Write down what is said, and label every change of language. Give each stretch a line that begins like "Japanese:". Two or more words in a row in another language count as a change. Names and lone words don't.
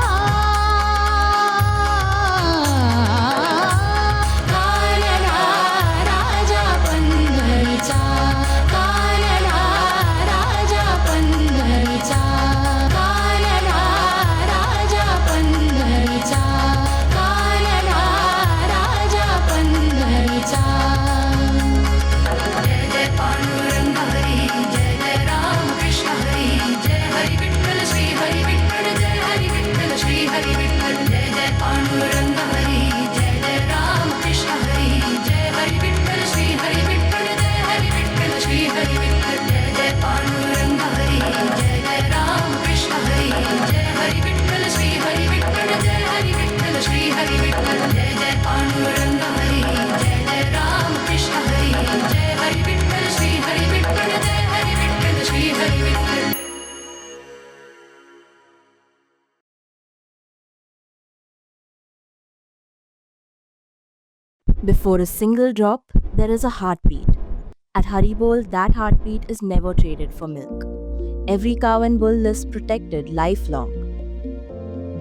Marathi: कानडा राजा पंढरीचा, कानडा राजा पंढरीचा, कानडा राजा पंढरीचा, कानडा राजा पंढरीचा. जय जय पांडुरंग हरी, जय जय राम कृष्ण हरी. जय हरी विठ्ठल श्री हरी विठ्ठल, जय हरी विठ्ठल श्री हरी विठ्ठल. जय जय पांडुरंग हरी, जय जय राम कृष्ण हरी. जय हरी विठ्ठल श्री हरी विठ्ठल, जय हरी विठ्ठल श्री हरी विठ्ठल. जय जय पांडुरंग हरी, जय जय राम कृष्ण हरी. जय हरी विठ्ठल श्री हरी विठ्ठल, जय हरी विठ्ठल श्री हरी विठ्ठल. जय जय पांडुरंग हरी, जय जय राम कृष्ण हरी. जय हरी विठ्ठल श्री हरी विठ्ठल, जय हरी विठ्ठल श्री हरी विठ्ठल.
English: Before a single drop, there is a heartbeat. At Haribol, that heartbeat is never traded for milk. Every cow and bull lives protected lifelong.